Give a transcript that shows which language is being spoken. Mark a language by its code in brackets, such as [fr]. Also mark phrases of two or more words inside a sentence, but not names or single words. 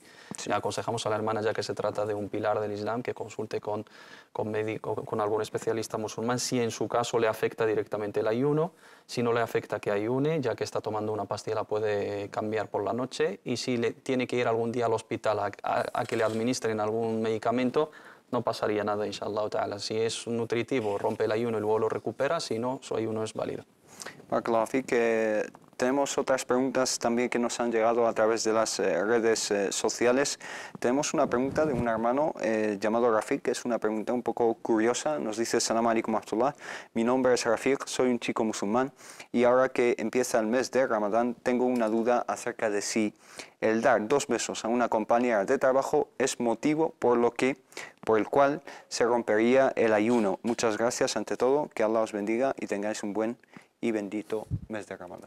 [es] Le aconsejamos a la hermana, ya que se trata de un pilar del Islam, que consulte con algún especialista musulmán si en su caso le afecta directamente el ayuno. Si no le afecta, que ayune, ya que está tomando una pastilla, la puede cambiar por la noche, y si tiene que ir algún día al hospital a que le administren algún medicamento, no pasaría nada, [ar] إن شاء الله تعالى. [es] Si es nutritivo, rompe el ayuno y luego lo recupera, si no, su ayuno es válido. [ar] بارك الله فيك. [es] Tenemos otras preguntas también que nos han llegado a través de las redes sociales. Tenemos una pregunta de un hermano llamado Rafiq, que es una pregunta un poco curiosa. Nos dice: [ar] السلام عليكم ورحمة الله. [es] Mi nombre es Rafiq, soy un chico musulmán y ahora que empieza el mes de Ramadán tengo una duda acerca de si el dar 2 besos a una compañera de trabajo es motivo por el cual se rompería el ayuno. Muchas gracias ante todo, que Allah os bendiga y tengáis un buen y bendito mes de Ramadán.